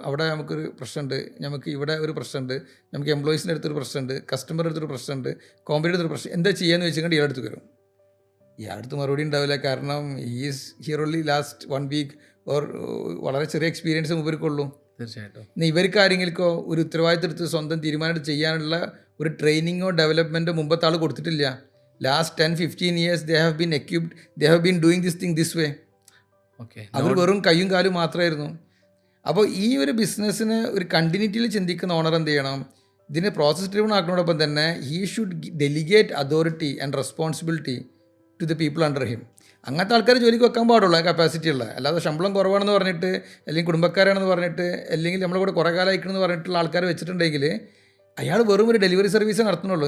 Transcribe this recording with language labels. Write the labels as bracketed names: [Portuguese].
[Malayalam] അവിടെ നമുക്കൊരു പ്രശ്നമുണ്ട്, നമുക്ക് ഇവിടെ ഒരു പ്രശ്നമുണ്ട്, നമുക്ക് എംപ്ലോയീസിൻ്റെ അടുത്തൊരു പ്രശ്നമുണ്ട്, കസ്റ്റമറുടെ അടുത്തൊരു പ്രശ്നമുണ്ട്, കോമ്പനിയുടെ അടുത്തൊരു പ്രശ്നം, എന്താ ചെയ്യാന്ന് വെച്ചിട്ട് ഇയാളുടെ അടുത്ത് വരും. ഇയാളുടെ മറുപടി ഉണ്ടാവില്ല. കാരണം [English] is here only last 1 week or [Malayalam] വളരെ ചെറിയ എക്സ്പീരിയൻസ് ഇവർക്കുള്ളൂ. തീർച്ചയായിട്ടും. ഇനി ഇവർക്ക് ആരെങ്കിൽക്കോ ഒരു ഉത്തരവാദിത്തം എടുത്ത് സ്വന്തം തീരുമാനം ചെയ്യാനുള്ള ഒരു ട്രെയിനിങ്ങോ ഡെവലപ്മെൻറ്റോ മുമ്പത്തെ ആൾ കൊടുത്തിട്ടില്ല. [English] Last 10-15 years they have been equipped, they have been doing this thing this way. [Malayalam] അവർ വെറും കയ്യും കാലും മാത്രമായിരുന്നു. അപ്പോൾ ഈ ഒരു ബിസിനസ്സിന് ഒരു കണ്ടിന്യൂറ്റിയിൽ ചിന്തിക്കുന്ന ഓണർ എന്ത് ചെയ്യണം? ഇതിനെ പ്രോസസ് ഡ്രിവൺ ആക്കുന്നതോടൊപ്പം തന്നെ [English] He should delegate authority and responsibility to the people under him. [Malayalam] അങ്ങനത്തെ ആൾക്കാർ ജോലിക്ക് വെക്കാൻ പാടുള്ളൂ, കപ്പാസിറ്റി ഉള്ള. അല്ലാതെ ശമ്പളം കുറവാണെന്ന് പറഞ്ഞിട്ട് അല്ലെങ്കിൽ കുടുംബക്കാരാണെന്ന് പറഞ്ഞിട്ട് അല്ലെങ്കിൽ നമ്മളെ കൂടെ കുറേ കാലം അയക്കണമെന്ന് പറഞ്ഞിട്ടുള്ള ആൾക്കാർ വെച്ചിട്ടുണ്ടെങ്കിൽ അയാൾ വെറും ഒരു ഡെലിവറി സർവീസ് നടത്തുന്നുള്ളൂ.